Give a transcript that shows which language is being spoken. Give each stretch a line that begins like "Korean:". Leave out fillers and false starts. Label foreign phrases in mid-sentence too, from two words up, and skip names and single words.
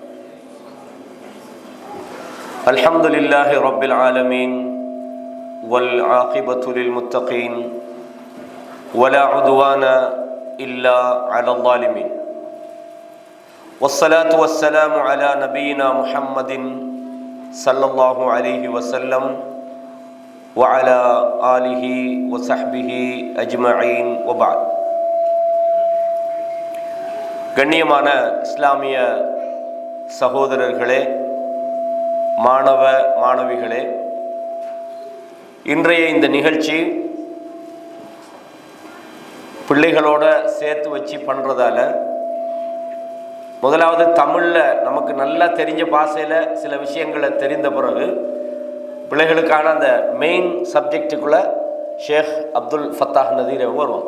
Arabic: الحمد لله رب العالمين والعاقبة للمتقين ولا عدوان إلا على الظالمين والصلاة والسلام على نبينا محمد صلى الله عليه وسلم وعلى آله وصحبه أجمعين وبعد.
Tamil: கண்ணியமான இஸ்லாமிய சகோதரர்களே, மாணவ மாணவிகளே, இன்றைய இந்த நிகழ்ச்சி பிள்ளைகளோட சேர்த்து வச்சு பண்ணுறதால முதலாவது தமிழில் நமக்கு நல்லா தெரிஞ்ச பாஷையில் சில விஷயங்களை தெரிந்த பிறகு பிள்ளைகளுக்கான அந்த
English: main subjectக்குள்ளே
Tamil: ஷேக் அப்துல் ஃபத்தாஹ் நதீர் வருவோம்.